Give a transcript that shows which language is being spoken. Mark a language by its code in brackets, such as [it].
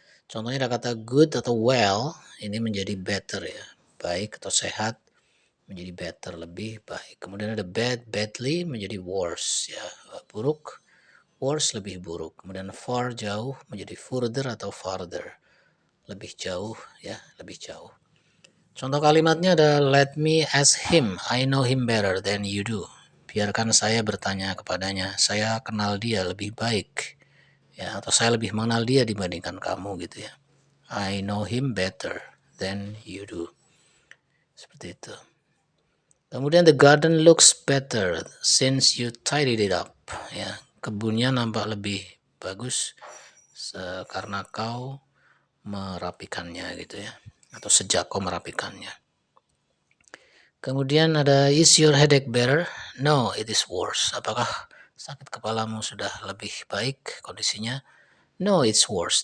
[id] Contohnya ada kata good atau well, ini menjadi better ya, baik atau sehat menjadi better, lebih baik. Kemudian ada bad, badly menjadi worse ya, buruk, worse lebih buruk. Kemudian far, jauh menjadi further atau farther, lebih jauh ya, lebih jauh. Contoh kalimatnya ada [en] let me ask him, I know him better than you do. [id] Biarkan saya bertanya kepadanya, saya kenal dia lebih baik ya, atau saya lebih mengenal dia dibandingkan kamu gitu ya. [en] I know him better than you do. [id] Seperti itu. Kemudian [en] the garden looks better since you tidied it up. [id] Ya, kebunnya nampak lebih bagus karena kau merapikannya gitu ya. Atau sejak kau merapikannya. Kemudian ada [en] is your headache better? No, it is worse. [id] Apakah sakit kepalamu sudah lebih baik kondisinya? [en] No, it's worse.